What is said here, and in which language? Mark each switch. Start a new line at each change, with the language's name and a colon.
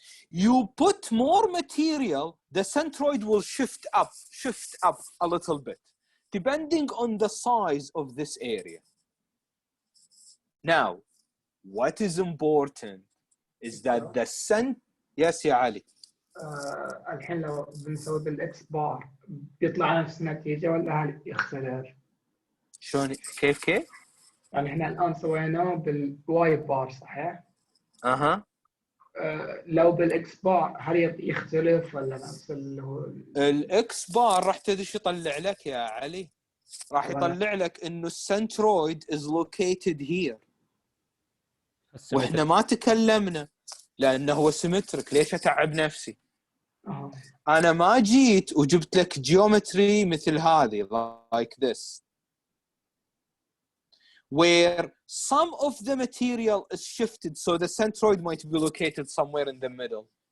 English: You put more material, the centroid will shift up a little bit, depending on the size of this area. Now, what is important is that the yes
Arabic: يا علي. الحين لو بنسوي بالاكس بار بيطلع نفس النتيجة ولا هل يختلف؟ شلون كيف؟ يعني احنا الآن سويناه بالواي بار صحيح؟ لو بالاكس بار هل يختلف ولا نفس اللي هو الاكس بار راح تدش يطلع لك يا علي، راح يطلع لك انه السنترويد
English: is located here.
Arabic: واحنا ما تكلمنا لانه هو سيمتريك، ليش اتعب نفسي؟ انا ما جيت وجبت لك جيومتري مثل هذه
English: like this where some of the material is shifted so the centroid might be located somewhere in the middle.